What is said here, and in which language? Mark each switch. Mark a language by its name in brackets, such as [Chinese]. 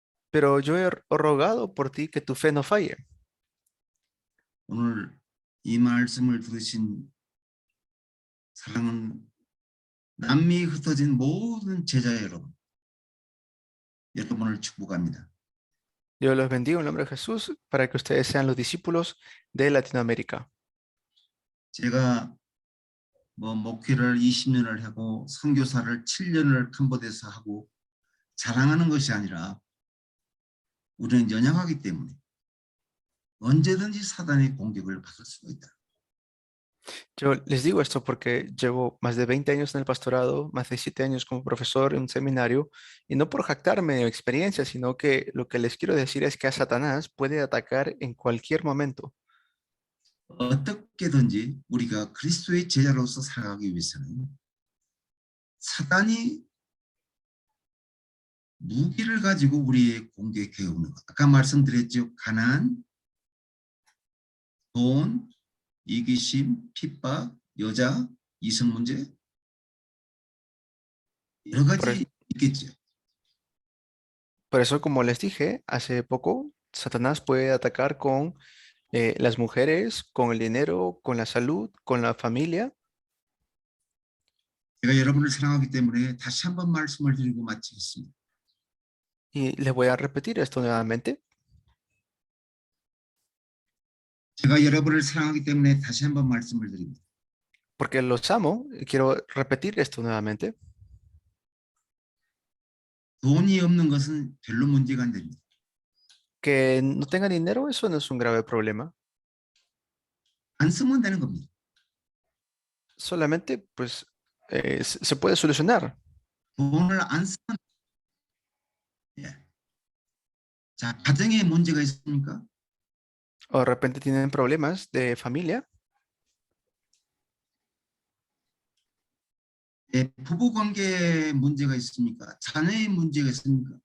[Spanish] Pero yo he rogado por ti que tu fe no falle. [Korean] 오늘 이 말씀을 들으신 사랑은 남미 흩어진 모든 제자 여러분을 축복합니다. [Spanish] Dios los bendiga en el nombre de Jesús para que ustedes sean los discípulos de Latinoamérica. [Korean] 제가 목회를 20년을 하고 선교사를 7년을 캄보디아에서 하고 자랑하는 것이 아니라 우리는 연약하기 때문에 언제든지 사단의 공격을 받을 수가 있다. [Spanish] Yo les digo esto porque llevo más de 20 años en el pastorado, más de 7 años como profesor en un seminario, y no por jactarme de experiencia, sino que lo que les quiero decir es que a Satanás puede atacar en cualquier momento. [Korean] 어떻게든지 우리가 그리스도의 제자로서 살아가기 위해서는 사단이 무기를 가지고 우리의 공격해 오는 것. 아까 말씀드렸죠. 가난, 돈, 이기심, 핍박, 여자, 이성 문제 여러 [Spanish] Por, [Korean] 가지 있겠죠. [Spanish] por eso, como les dije hace poco, Satanás puede atacar con las mujeres, con el dinero, con la salud, con la familia. [Korean] 제가 여러분을 사랑하기 때문에 다시 한번 말씀을 드리고 마치겠습니다. [Spanish] Y les voy a repetir esto nuevamente. [Korean] 제가 여러분을 사랑하기 때문에 다시 한번 말씀을 드립니다. [Spanish] Porque los amo, y quiero repetir esto nuevamente. [Korean] 돈이 없는 것은 별로 문제가 안 됩니다. [Spanish] Que no tengan dinero, eso no es un grave problema. [Korean] 안 쓰면 되는 겁니다. [Spanish] Solamente, pues, se puede solucionar. [Korean] 돈을 안 쓰면 예. 자, 가정에 문제가 있습니까? [Spanish] O de repente tienen problemas de familia. [Korean] 예, 부부 관계에 문제가 있습니까? 자녀의 문제가 있습니까?